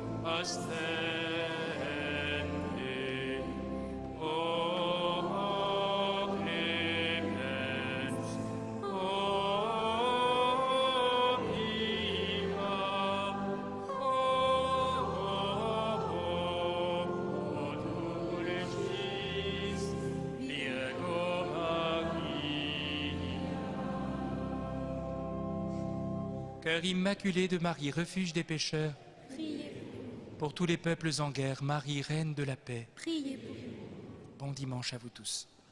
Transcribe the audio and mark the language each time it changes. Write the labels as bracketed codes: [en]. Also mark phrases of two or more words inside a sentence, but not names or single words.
[la] ostende, o clemens, o viva, o dulcis Virgo Maria. [fr] Cœur immaculé de Marie, refuge des pécheurs, Priez, pour tous les peuples en guerre, Marie, reine de la paix. priez pour nous. Bon dimanche à vous tous.